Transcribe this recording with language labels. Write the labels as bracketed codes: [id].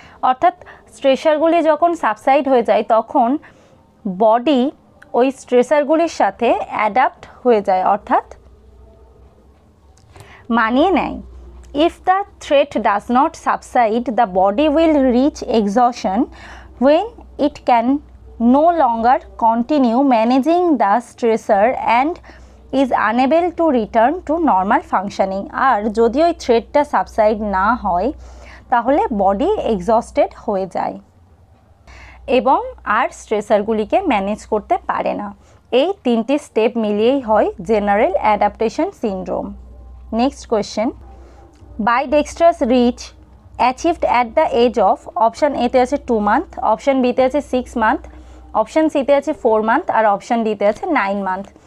[bn] অর্থাৎ স্ট্রেসারগুলি যখন সাবসাইড হয়ে যায় তখন বডি ওই স্ট্রেসারগুলির সাথে অ্যাডাপ্ট হয়ে যায়, অর্থাৎ মানিয়ে নেয়। [en] If the threat does not subside, the body will reach exhaustion when it can no longer continue managing the stressor and is unable to return to normal functioning. [bn] আর যদি ওই থ্রেটটা সাবসাইড না হয় তাহলে বডি এক্সস্টেড হয়ে যায় এবং আর স্ট্রেসারগুলিকে manage করতে পারে না। এই তিনটি স্টেপ মিলিয়েই হয় general adaptation syndrome. Next question, [en] বাইডেক্সট্রাস reach achieved at the age of, [bn] option এতে আছে 2 মান্থ, অপশান বিতে আছে 6 মান্থ, অপশান সিতে আছে 4 মান্থ আর অপশান ডিতে আছে 9 মান্থ।